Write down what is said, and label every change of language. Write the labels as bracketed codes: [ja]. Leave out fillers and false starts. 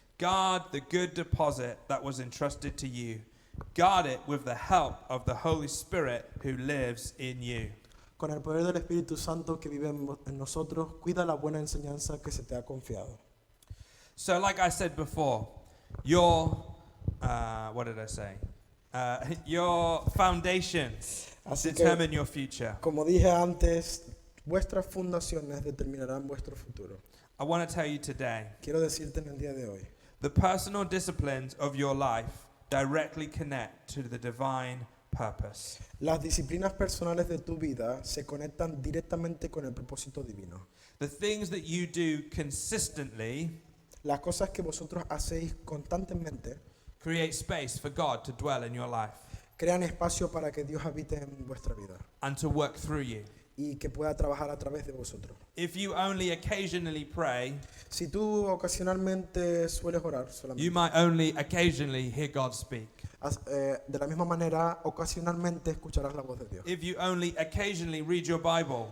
[en] "Guard the good deposit that was entrusted to you. Guard it with the help of the Holy Spirit who lives in you." [es] Con el poder del Espíritu Santo que vive en nosotros, cuida la buena enseñanza que se te ha confiado. [en] So like I said before, your what did I say? Your foundations [es] Así que, [en] determine your future. [es] como dije antes, vuestras fundaciones determinarán vuestro futuro. [en] I want to tell you today, [es] Quiero decirte en el día de hoy, [en] the personal disciplines of your life directly connect to the divine purpose. [es] las disciplinas personales de tu vida se conectan directamente con el propósito divino. [en] The things that you do consistently [es] Las cosas que vosotros hacéis constantemente [en] create space for God to dwell in your life [es] crean espacio para que Dios habite en vuestra vida [en] and to work through you. [es] y que pueda trabajar a través de vosotros. [en] If you only occasionally pray, [es] Si tú ocasionalmente sueles orar [en] you [es] solamente, [en] might only occasionally hear God speak. [es] de la misma manera, ocasionalmente escucharás la voz de Dios. [en] If you only occasionally read your Bible,